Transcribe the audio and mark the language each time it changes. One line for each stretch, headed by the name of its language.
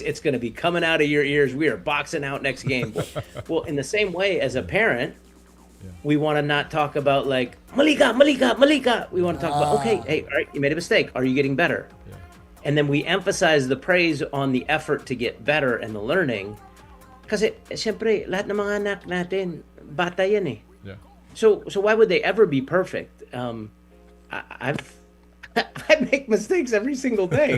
English: It's going to be coming out of your ears. We are boxing out next game. Well, in the same way, as a parent, we want to not talk about like, Malika. We want to talk about, okay, hey, all right, you made a mistake. Are you getting better? And then we emphasize the praise on the effort to get better and the learning.
Filipino: Kasi, siyempre, lahat ng mga anak natin, bata yan eh.
English: Yeah. So why would they ever be perfect? I make mistakes every single day.